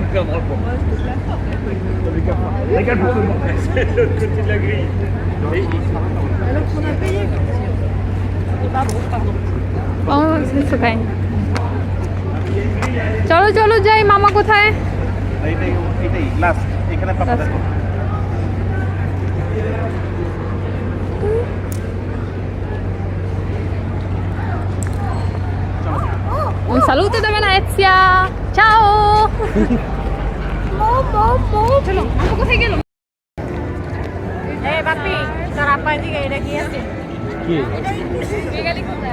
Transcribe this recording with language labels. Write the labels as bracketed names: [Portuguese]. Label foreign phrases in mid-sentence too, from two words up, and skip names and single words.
[Bangla] চলো চলো যাই। মামা কোথায়? এইটাই লাস্ট, এখানে পাপা দেখো। [Italian] Un saluto da Venezia. Ciao. [Bangla] চলো মামা কোথায় গেল? বাপি তোর আপা দিকে এটা কি আছে? কি গেলি কোথায়?